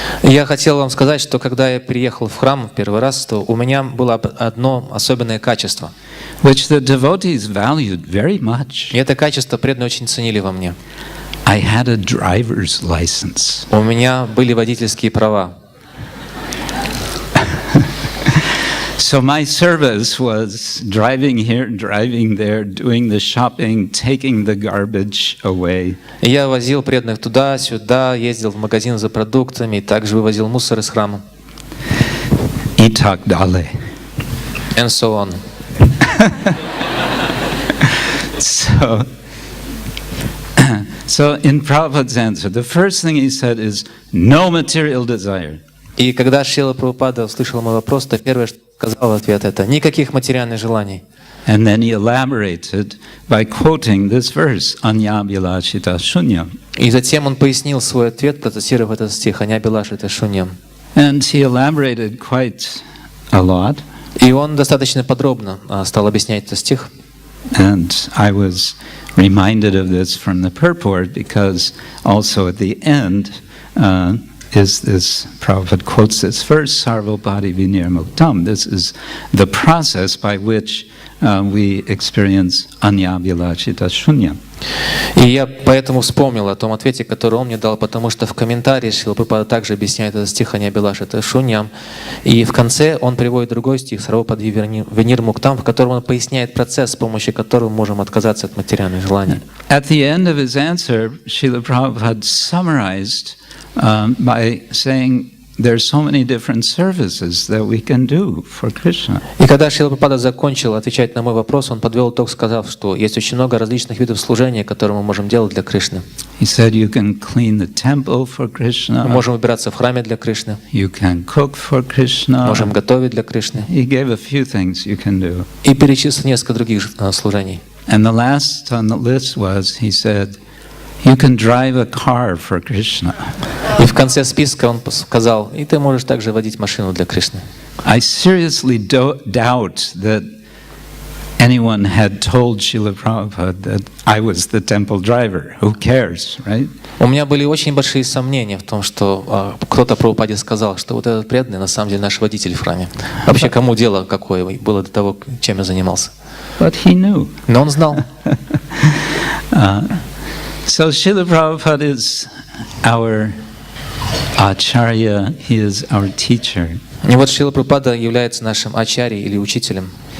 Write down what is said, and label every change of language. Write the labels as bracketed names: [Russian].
[Russian] я хотел вам сказать, что когда я приехал в храм в первый раз, то у меня было одно особенное качество. [English] Which the devotees valued very much. [Russian] И это качество преданные очень ценили во мне. [English] I had a driver's license. [Russian] У меня были водительские права. [English] So my service was driving here, driving there, doing the shopping, taking the garbage away. [Russian] И я возил преданных туда-сюда, ездил в магазин за продуктами, и также вывозил мусор из храма. И так далее. [English] And so on. So in Prabhupada's answer, the first thing he said is no material desire. [Russian] И когда Шрила Прабхупада услышал мой вопрос, то первое, что сказал в ответ, это никаких материальных желаний. [English] And then he elaborated by quoting this verse, Anyabhilashita Shunyam. [Russian] И затем он пояснил свой ответ, процитировав этот стих, Anyabhilashita Shunyam. [English] And he elaborated quite a lot. [Russian] И он достаточно подробно стал объяснять этот стих. [English] And I was reminded of this from the purport because also at the end is this, Prabhupada quotes this verse, Sarvopati Vinirmuktam. This is the process by which we experience Anyabhilashita Shunyam. [Russian] И я поэтому вспомнил о том ответе, который он мне дал, потому что в комментарии Шрила Прабхупада также объясняет этот стих Anyabhilashita Shunyam. И в конце он приводит другой стих Sarvopati Vinirmuktam, в котором он поясняет процесс, с помощью которого мы можем отказаться от материальных желаний. [English] At the end of his answer, Srila Prabhupada summarized by saying there's so many different services that we can do for Krishna. [Russian] И когда Шрила Прабхупада закончил отвечать на мой вопрос, он подвел итог, сказав, что есть очень много различных видов служения, которые мы можем делать для Кришны. [English] He said you can clean the temple for Krishna. [Russian] Мы можем убираться в храме для Кришны. [English] You can cook for Krishna. [Russian] Можем готовить для Кришны. [English] He gave a few things you can do. [Russian] И перечислил несколько других служений. [English] And the last on the list was, he said, you can drive a car for Krishna. [Russian] И в конце списка он сказал, и ты можешь также водить машину для Кришны. [English] I seriously doubt that anyone had told Srila Prabhupada that I was the temple driver. Who cares, right? [Russian] У меня были очень большие сомнения в том, что кто-то Прабхупаде сказал, что вот этот преданный на самом деле наш водитель в храме. Вообще кому дело какое было до того, чем я занимался. [English] But he knew. [Russian] Но он знал. [English] So Srila Prabhupada is our acharya, he is our teacher. [Russian] И вот Шрила Прабхупада является нашим ачарьей или учителем.